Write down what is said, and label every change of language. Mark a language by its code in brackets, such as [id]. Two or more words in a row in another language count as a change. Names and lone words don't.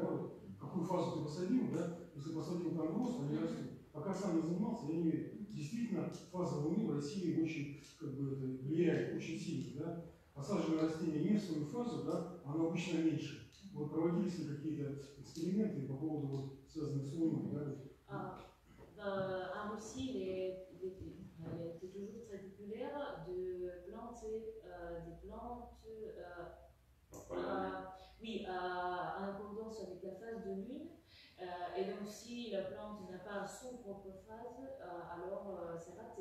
[ru] Вот, какую фазу ты посадил, да? Если посадил там рост, они растут. Пока сам не занимался, я не верю. Действительно, фаза Луны в России очень влияет, очень сильно, да? Посаженное растение не в свою фазу, да, оно обычно меньше. Вот проводились ли какие-то эксперименты по поводу связанных с Луной, да? [fr] En Russie, il était toujours très populaire de planter des plantes en accordance avec la phase de lune. Et donc, si la plante n'a pas son propre phase, alors c'est raté.